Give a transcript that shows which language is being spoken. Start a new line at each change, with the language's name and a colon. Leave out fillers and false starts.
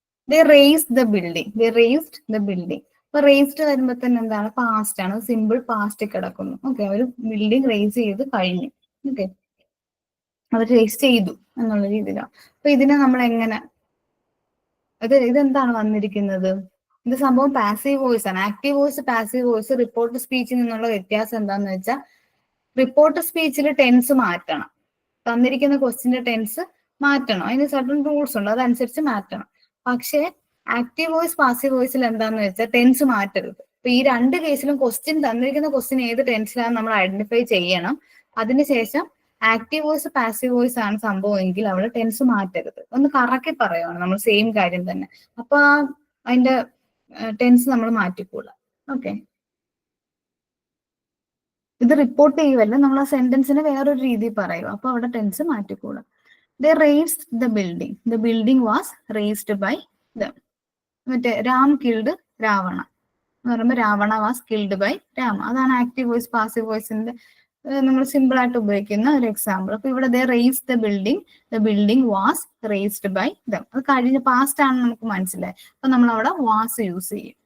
English: They raised the building. They raised the building.
Malayalam: അപ്പൊ raised വരുമ്പോൾ തന്നെ എന്താണ്, പാസ്റ്റ് ആണ്, സിമ്പിൾ പാസ്റ്റ് കിടക്കുന്നു. ഓക്കെ, അവർ ബിൽഡിംഗ് റേസ് ചെയ്ത് കഴിഞ്ഞു. ഓക്കെ, അവർ റേസ് ചെയ്തു എന്നുള്ള രീതിയിലാണ്. അപ്പൊ ഇതിനെ നമ്മൾ എങ്ങനെ, ഇതെന്താണ് വന്നിരിക്കുന്നത്, ഇത് സംഭവം പാസീവ് വോയിസ് ആണ്. Active voice, passive voice, report സ്പീച്ചിൽ നിന്നുള്ള വ്യത്യാസം എന്താന്ന് വെച്ചാൽ, റിപ്പോർട്ട് സ്പീച്ചിൽ ടെൻസ് മാറ്റണം, തന്നിരിക്കുന്ന ക്വസ്റ്റിന്റെ ടെൻസ് മാറ്റണം, അതിന് സർട്ടൺ റൂൾസ് ഉണ്ട്, അതനുസരിച്ച് മാറ്റണം. പക്ഷേ ആക്റ്റീവ് വോയിസ്, പാസീവ് വോയിസിൽ എന്താന്ന് വെച്ചാൽ ടെൻസ് മാറ്റരുത്. അപ്പൊ ഈ രണ്ട് കേസിലും തന്നിരിക്കുന്ന ക്വസ്റ്റ്യൻ ഏത് ടെൻസിലാണ് നമ്മൾ ഐഡന്റിഫൈ ചെയ്യണം. അതിനുശേഷം ആക്റ്റീവ് വോയിസ്, പാസീവ് വോയിസ് ആണ് സംഭവമെങ്കിൽ അവിടെ ടെൻസ് മാറ്റരുത്. ഒന്ന് കറക്കി പറയുവാണ് നമ്മൾ സെയിം കാര്യം തന്നെ. അപ്പൊ അതിന്റെ ടെൻസ് നമ്മൾ മാറ്റിക്കൂടാ. ഓക്കെ, ഇത് റിപ്പോർട്ട് ചെയ്യുമല്ല, നമ്മൾ ആ സെന്റൻസിനെ വേറൊരു രീതിയിൽ പറയും. അപ്പൊ അവിടെ tense മാറ്റിക്കൂടാ.
English: They raised the building. The building was raised by them.
Malayalam: മറ്റേ
English: Ram killed Ravana
Malayalam: എന്ന് പറയുമ്പോൾ
English: Ravana was killed by Rama.
Malayalam: അതാണ് ആക്റ്റീവ് വോയിസ്, പാസീവ് വോയിസിന്റെ നമ്മൾ സിമ്പിൾ ആയിട്ട് ഉപയോഗിക്കുന്ന ഒരു എക്സാമ്പിൾ. അപ്പൊ ഇവിടെ
English: They raise the building was raised by them.
Malayalam: അത് കഴിഞ്ഞ പാസ്റ്റ് ആണെന്ന് നമുക്ക് മനസ്സിലായി. അപ്പൊ നമ്മൾ അവിടെ വാസ് യൂസ് ചെയ്യും.